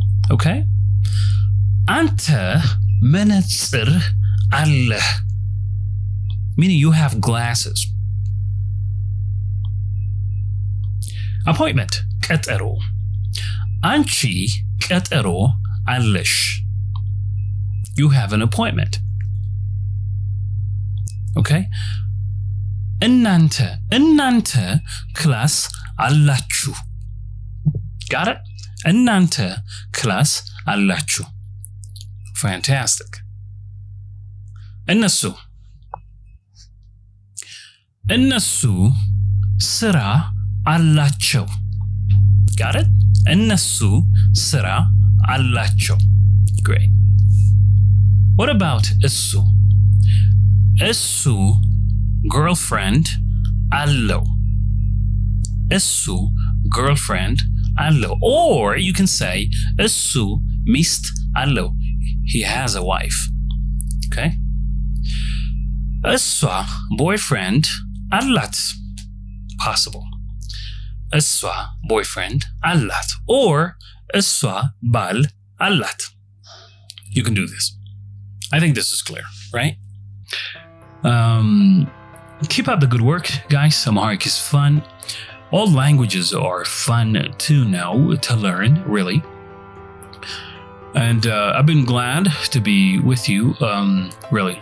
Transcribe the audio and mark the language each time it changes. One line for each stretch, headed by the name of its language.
English: Okay?
Amharic: Ante menetzer alleh,
English: meaning you have glasses. Appointment, qetero.
Amharic: Anchi qetero allesh.
English: You have an appointment. Okay?
Amharic: እናንተ class አላችሁ.
English: Got it?
Amharic: እናንተ class አላችሁ.
English: Fantastic.
Amharic: እነሱ ስራ አላቸው.
English: Got it?
Amharic: እነሱ ስራ አላቸው.
English: Great. What about እሱ?
Amharic: እሱ girlfriend አለው. እሱ girlfriend አለው.
English: Or you can say
Amharic: እሱ ሚስት አለው.
English: He has a wife. Okay?
Amharic: እሷ boyfriend አላት.
English: Possible.
Amharic: እሷ boyfriend አላት. Or እሷ ባል አላት.
English: You can do this. I think this is clear, right? Keep up the good work, guys. Amharic is fun. All languages are fun to know, to learn, really. And I've been glad to be with you, really.